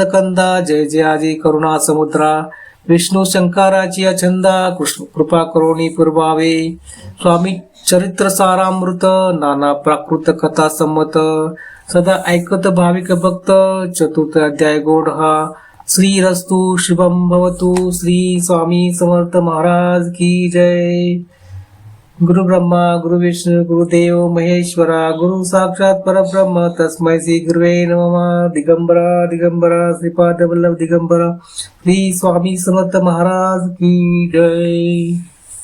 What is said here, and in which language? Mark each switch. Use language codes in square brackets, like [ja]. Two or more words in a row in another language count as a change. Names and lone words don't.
[mr] कंदा जय जयाजी करुणा समुद्रा विष्णू शंकराची अछंदा कृष्ण कृपा करोनी पुरवावे स्वामी चरित्र सारामृत नाना प्राकृत कथा संमत सदा ऐकत भाविक भक्त चतुर्थ अध्याय गोड हा [sa] श्री रस्तु शुभम भवतु [hi] श्री स्वामी समर्थ महाराज की जय [sa] गुरु ब्रह्मा गुरु विष्णु गुरुदेव महेश्वरा गुरु साक्षात परब्रह्म तस्मै श्री गुरुवे नमः दिगंबरा दिगंबरा श्रीपाद वल्लभ दिगंबरा [hi] श्री स्वामी समर्थ महाराज की जय।